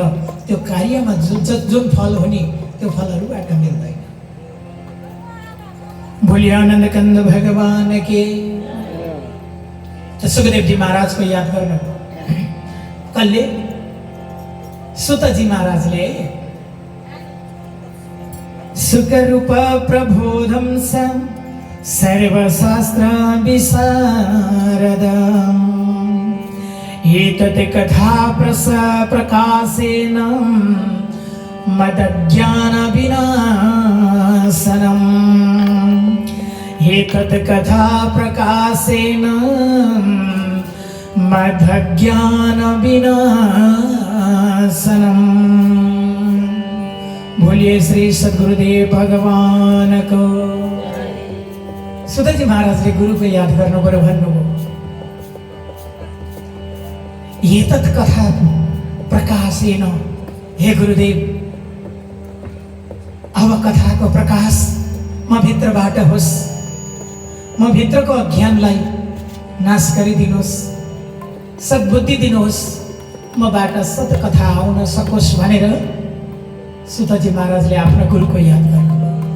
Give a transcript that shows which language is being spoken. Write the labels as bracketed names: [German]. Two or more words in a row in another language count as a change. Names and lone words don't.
[Nepali] त्यो कार्यमा जुन फल हुने त्यो फलहरूबाट मिल्दैन। भोलि आनन्द कन्द भगवान के। सुखदेवजी महाराजको याद गर्नु। कसले? [Sanskrit] सुतजी महाराजले सुखरूप प्रबोधम सर्वशास्त्र विशारदम् एतत् कथा प्रकाशेन मदज्ञान विनाशनम् एतत् कथा प्रकाशेन मदज्ञान विनाशनम्। [Nepali] बोलिए श्री सद्गुरुदेव भगवान को। सुतजी महाराजले गुरुको याद गर्नु पर्यो भन्नुभयो। [Sanskrit] एतत् कथा प्रकाशेन, [Nepali] हे गुरुदेव अब कथाको प्रकाश म भित्रबाट होस्, म भित्रको अज्ञानलाई नाश गरिदिनुहोस्, सद्बुद्धि दिनुहोस्, मबाट सत्कथा आउन सकोस् भनेर सुतजी महाराजले आफ्नो गुरुको याद गर्नुभयो।